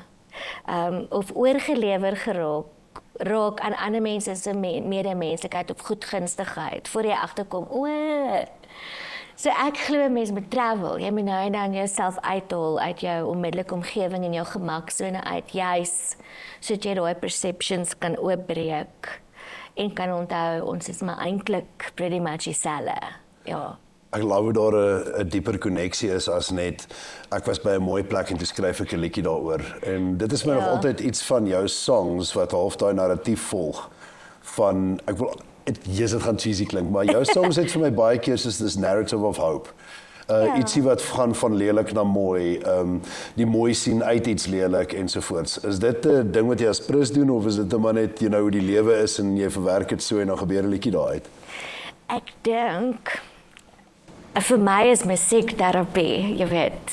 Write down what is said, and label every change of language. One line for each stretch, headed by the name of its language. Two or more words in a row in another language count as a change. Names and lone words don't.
Afrikaans: Of oorgelewer raak aan ander mense se medemenslikheid of goedgunstigheid voor jy agterkom, o. So ek glo mense moet travel. Jy moet nou en dan jouself uithaal uit jou onmiddellike omgewing en jou gemaksone uit, juis sodat jy daai perceptions kan oopbreek en kan onthou ons is maar eintlik
English: pretty much
Afrikaans: dieselfde. Ja. Ek glo daar 'n dieper koneksie is as net ek was by 'n mooi plek en toe skryf ek 'n liedjie daaroor. En dit is my nog altyd iets van jou songs wat half daai narratief volg van ek wil dit gaan cheesy klink, maar jou songs het vir my baie keer soos
English: this narrative of hope.
Afrikaans: Ietsie wat gaan van lelik na mooi, die mooi sien uit iets lelik ensovoorts. Is dit 'n ding wat jy as prins doen of is dit maar net hoe die lewe is en jy verwerk dit so en dan gebeur 'n liedjie daar uit? Ek dink vir my is musiekterapie, jy weet.